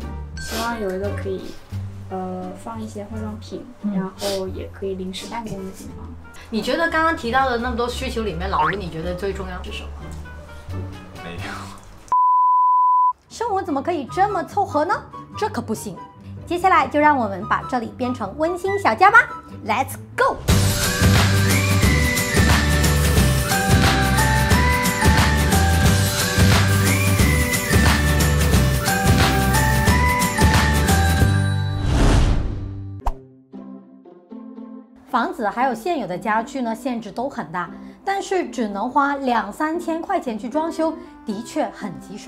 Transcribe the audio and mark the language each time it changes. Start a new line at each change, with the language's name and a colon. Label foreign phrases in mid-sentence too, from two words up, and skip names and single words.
Chinese: 希望有一個可以放一些化妝品，然後也可以臨時辦公的地方。你覺得剛剛提到的那麼多需求裡面，老吳你覺得最重要是什麼？没有。生活怎麼可以這麼湊合呢？這可不行。接下來就讓我們把這裡變成溫馨小家吧 ，
English: Let's go！
Chinese: 房子還有現有的家具呢，限制都很大，但是只能花2-3千塊錢去裝修，的確很棘手。